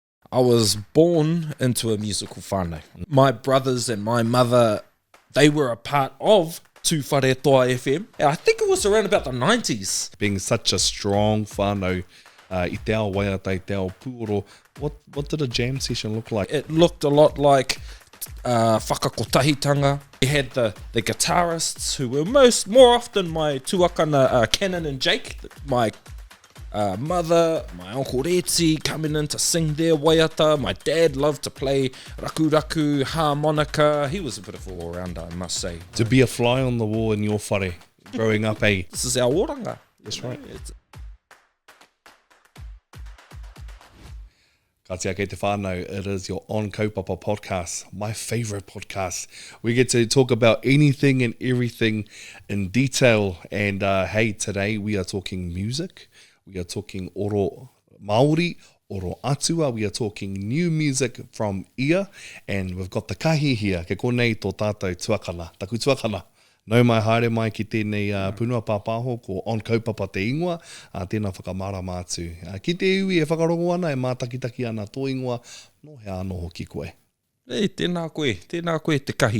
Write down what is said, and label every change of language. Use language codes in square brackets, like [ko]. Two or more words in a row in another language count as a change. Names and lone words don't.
[en] I was born into a musical whānau. My brothers and my mother, they were a part of Tū Whare Toa FM. And I think it was around about the 90s. Being such a strong [mi] whānau, I te ao waiata, I te ao pūhoro, [en] what did a jam session look like? It looked a lot like whakakotahitanga. We had the guitarists who were more often my tuakana Cannon and Jake, my mother, my uncle Reti coming in to sing their waiata. My dad loved to play raku, harmonica. He was a bit of an all-rounder, I must say. To be a fly on the wall in your whare, growing up, eh? This is our oranga. That's right. [mi] Katia kei te whānau, [en] it is your On Kaupapa podcast, my favourite podcast. We get to talk about anything and everything in detail. And hey, today we are talking music. We are talking [mi] oro Māori, oro atua. [en] We are talking new music from ia. And we've got the kahi here. [mi] Ke konei tō tātou tuakana, taku tuakana. Nau mai haere mai ki tēnei punua pāpāho ko On Kaupapa te ingoa, tēnā whakamara mātu. Ki te iwi e whakarongo ana, e mātakitaki ana tō ingoa, no he anō hoki koe. Ei, tēnā koe te kahi.